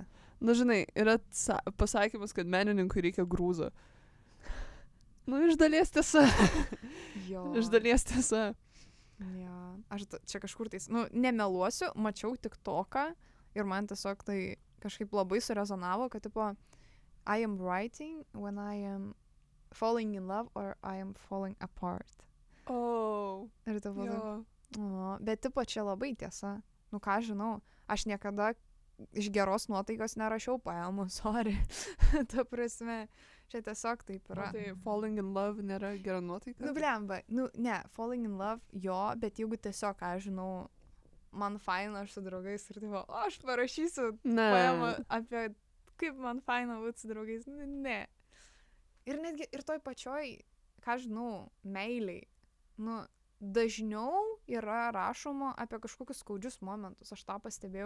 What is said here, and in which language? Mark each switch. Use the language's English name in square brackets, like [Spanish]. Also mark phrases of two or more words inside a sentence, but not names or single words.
[Lithuanian] Na, žinai, yra pasakymas, kad menininkui reikia grūzo. Nu, iš dalies tiesa. Jo. Iš dalies tiesa. Jo. Aš čia kažkur tais, nemeluosiu, mačiau tik toką ir man tiesiog tai kažkaip labai surezonavo, kad tipo, [English] I am writing when I am falling in love or I am falling apart. Oh. [Lithuanian] Ir tipo, Jo. bet tipo čia labai tiesa. Nu ką žinau, aš niekada iš geros nuotaikos nerašiau poemų, sorry. Ta prasme, čia tiesiog taip yra. Tai [English] falling in love [Lithuanian] nėra gera nuotaika? Nu, blemba, ne, [English] falling in love, [Lithuanian] jo, bet jeigu tiesiog, ką žinau, man faina, aš su draugais ir taip, aš parašysiu poemą apie kaip man faina būti su draugais, ne. Ir netgi ir toj pačioj, ką žinau, meiliai, dažniau yra rašoma apie kažkokius skaudžius momentus, aš tą pastebėjau.